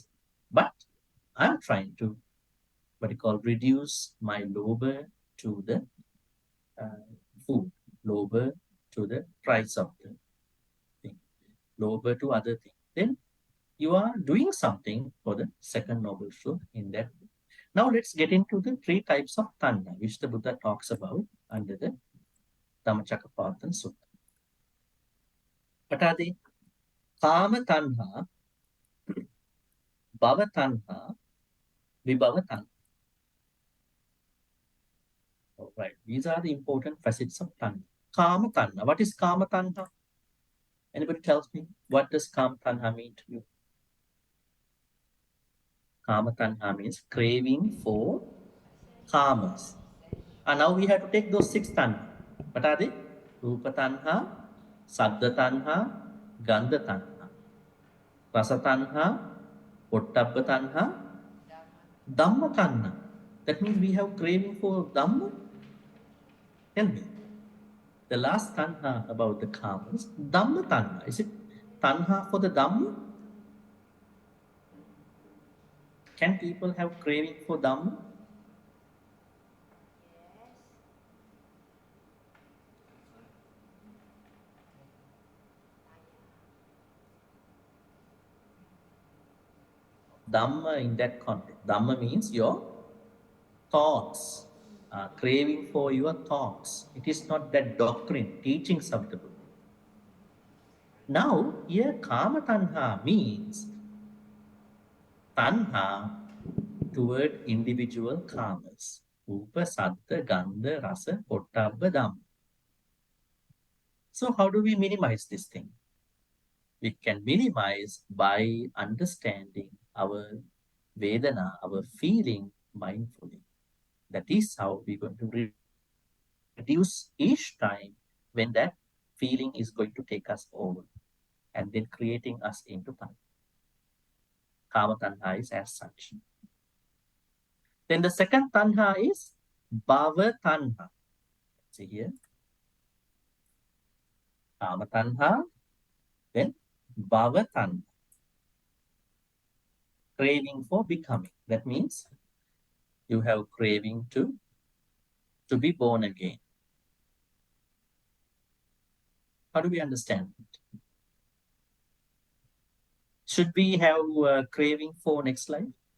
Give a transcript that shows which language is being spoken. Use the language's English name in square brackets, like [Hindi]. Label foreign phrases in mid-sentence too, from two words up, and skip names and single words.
[English] But I'm trying to what you call reduce my lobha to the uh, food, lobha to the price of the thing, lobha to other thing. Then you are doing something for the second noble truth in that. Now let's get into the three types of tanha, which the Buddha talks about under the Dhammacakkappavattana Sutta. What are they? [Pali] Kama tanha, bhava tanha, vibhava tanha. [English] All right, these are the important facets of tanha. [Pali] Kama tanha. [English] What is [Pali] kama tanha? [English] Anybody tells me what does [Pali] kama tanha [English] mean to you? [Pali] Kama tanha [English] means craving for kamas. And now we have to take those six tanha. What are they? [Pali] Rupa tanha, saddha tanha, gandha tanha, rasa tanha, pottabba tanha, dhamma tanha. [English] That means we have craving for dhamma. Tell me, the last tanha about the kamas, [Pali] dhamma tanha. [English] Is it tanha for the dhamma? Can people have craving for dhamma? Dhamma in that context. Dhamma means your thoughts, craving for your thoughts. It is not that doctrine, teachings of the Buddha. Now, here [Pali] kama tanha [English] means tanha toward individual kamas. [Pali] Rupa, saddha, gandha, rasa, pottabba, dhamma. [English] So how do we minimize this thing? We can minimize by understanding our Vedana, our feeling mindfully. That is how we're going to reduce each time when that feeling is going to take us over and then creating us into tanha. [Pali] Kama tanha [English] is as such. Then the second tanha is [Pali] bhava tanha. [English] See here, [Pali] kama tanha, then bhava tanha, [English] craving for becoming. That means you have craving to be born again. How do we understand it? Should we have craving for next life?